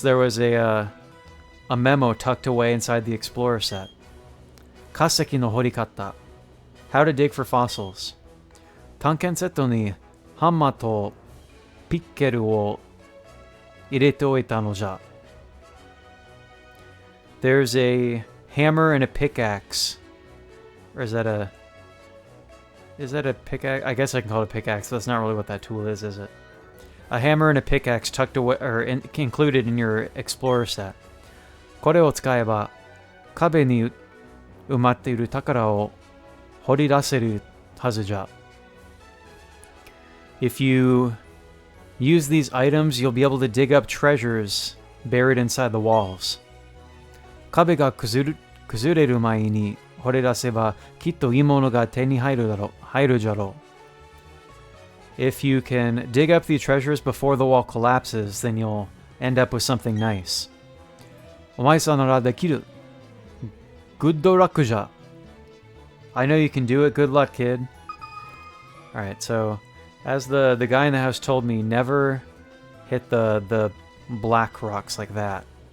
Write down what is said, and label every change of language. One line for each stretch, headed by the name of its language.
English: There was a memo tucked away inside the Explorer set.
Japanese: 化石の掘り方.
English: How to dig for fossils.
Japanese: 探検セットにハンマーとピッケルを入れておいたのじゃ。
English: There's a hammer and a pickaxe. Or is that a pickaxe? I guess I can call it a pickaxe. That's not really what that tool is it? A hammer and a pickaxe tucked away, or included in your Explorer set.
Japanese: これを使えば壁に埋まっている宝を掘り出せるはずじゃ。
English: If you use these items, you'll be able to dig up treasures buried inside the walls.
Japanese: 壁が崩れる前に掘り出せばきっといいものが手に入るじゃろう。
English: If you can dig up the treasures before the wall collapses, then you'll end up with something nice.
Japanese: お前さんならできる。
English: Good luck じゃ。 I know you can do it. Good luck, kid. Alright, so As the guy in the house told me, never hit the black rocks like that.